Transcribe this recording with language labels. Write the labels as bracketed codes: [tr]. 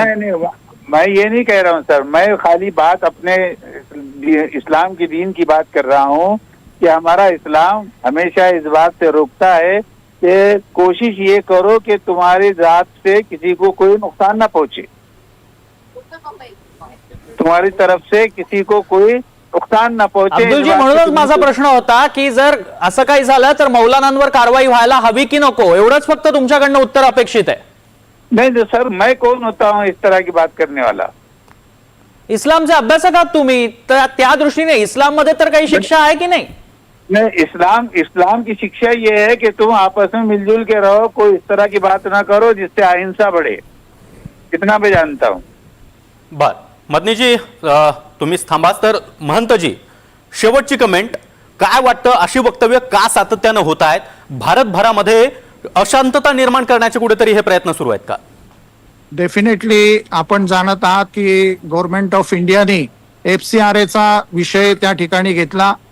[hi] नहीं, मैं ये नहीं कह रहा हूँ सर, मैं खाली बात अपने इस्लाम की दीन की बात कर रहा हूँ कि हमारा इस्लाम हमेशा इस बात से रोकता है कि कोशिश ये करो कि तुम्हारी जात से किसी को कोई नुकसान ना पहुंचे, तुम्हारी तरफ से किसी को कोई नुकसान ना पहुंचे। [mr] अब्दुलजी, म्हणूनच माझा प्रश्न होता की जर असं काही झालं तर मौलानांवर कारवाई व्हायला हवी की नको, एवढंच फक्त तुमच्याकडनं उत्तर अपेक्षित आहे। [hi] नहीं सर, मैं कौन होता हूँ इस तरह की बात करने वाला? [mr] इस्लामचे अभ्यासक आहात तुम्ही, तर त्या दृष्टीने इस्लाम मध्ये तर काही शिक्षा आहे की नाही? [hi] नहीं, इस्लाम की शिक्षा ये है कि तुम आपस में मिलजुल के रहो, कोई इस तरह की बात ना करो जिससे अहिंसा बढ़े, इतना मैं जानता हूँ। [mr] बर मदनीजी, तुम्हीच थांबाच तर महंतजी, शेवटची कमेंट, काय वाटतं अशी वक्तव्य का सातत्यानं होत आहेत? भारतभरामध्ये अशांतता निर्माण करण्याचे कुठेतरी हे प्रयत्न सुरू आहेत का? डेफिनेटली आपण जाणत आहात की गव्हर्नमेंट ऑफ इंडियाने FCRA चा विषय त्या ठिकाणी घेतला।